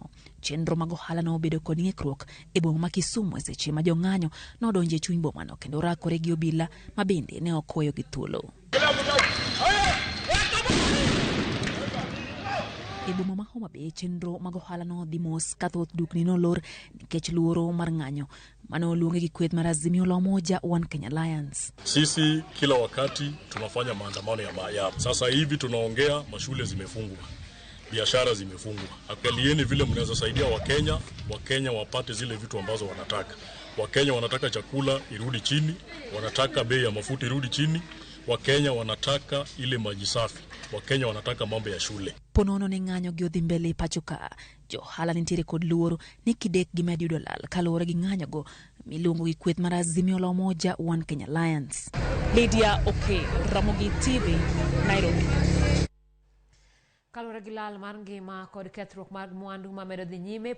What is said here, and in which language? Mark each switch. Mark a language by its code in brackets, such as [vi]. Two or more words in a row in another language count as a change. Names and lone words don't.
[luo] Chenro mag ohala no obedo kod ng'ikruok e boma ma Kisumu e seche ma jong'anyo nodonjo e chuny boma no kendo rakore gi obila ma bende ne okoyo gi thuolo. E boma ma Homa Bay, chenro mag ohala no dhi mos ka thoth dukni nolor nikech luoro mar ng'anyo manoluongi gi kweth mar Azimio la Umoja One Kenya Alliance. [sw] Sisi kila wakati tunafanya maandamano ya sasa hivi tunaongea, mashule zimefungwa, biashara zimefungwa. Angalieni vile mnaweza saidia Wakenya wapate zile vitu ambazo wanataka. Wakenya wanataka chakula irudi chini, wanataka bei ya mafuta irudi chini, Wakenya wanataka ile maji safi, Wakenya wanataka mambo ya shule. [luo] Ponono ne ng'anyo gi odhi mbele pacho ka, jo ohala nitiere kod luoro ni kidek gi medo yudo lal kaluwore gi ng'anyogo miluongo gi kweth mar Azimio la Umoja One Kenya Alliance. Lydia Okeo, Ramogi TV, Nairobi. Kaluwore gi lal mar ngima kod kethruok mag mwandu ma medo dhi nyime